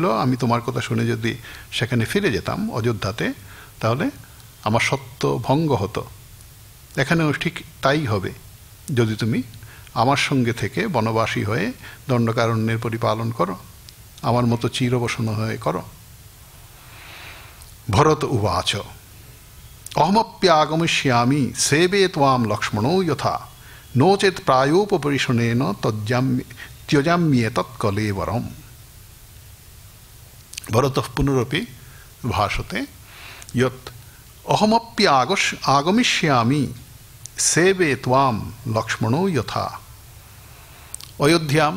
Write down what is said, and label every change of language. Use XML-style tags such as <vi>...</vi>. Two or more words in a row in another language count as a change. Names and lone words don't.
<bn>আমি তোমার কথা শুনে যদি সেখানে ফিরে যেতাম অযোধ্যাতে তাহলে আমার সত্য ভঙ্গ হতো এখানেও ঠিক তাই হবে যদি তুমি আমার সঙ্গে থেকে বনবাসী হয়ে দণ্ডকারণ্যের পরিপালন করো আমার মতো চিরবসন হয়ে করো</bn> <sa>ভরত উবাচ অহমপ্যাগমিষ্যামি সেবে ত্বাম লক্ষ্মণো যথা নো চেত প্রায়োপরিশনেন ত্যজাম্যেতৎ কলেবরম ভরতঃ পুনরপি ভাষতে যৎ অহমপ্যাগমিষ্যামি সেবে ত্বাম লক্ষ্মণো যথা অযোধ্যাম</sa>